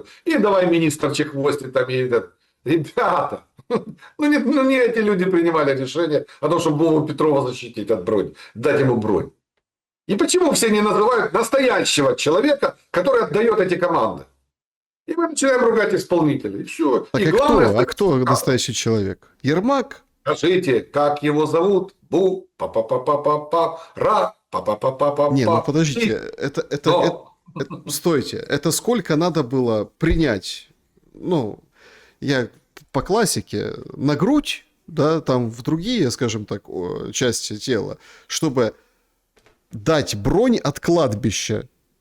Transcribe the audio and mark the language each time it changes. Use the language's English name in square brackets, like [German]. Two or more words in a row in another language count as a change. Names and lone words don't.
[Russian] И давай министр Чехвостин там и этот. Ребята, ну не эти люди принимали решение о том, чтобы Вову Петрова защитить от брони, дать ему бронь. И почему все не называют настоящего человека, который отдает эти команды? И мы начинаем ругать исполнителей. И все. Так и а главное, кто настоящий человек? Ермак? Скажите, как его зовут? Бу, па-па-па-па-па-па, ра, па-па-па-па-па-па. Не, ну подождите, это, стойте, это сколько надо было принять, ну, я по классике, на грудь, да, там в другие, скажем так, части тела, чтобы дать бронь от кладбища.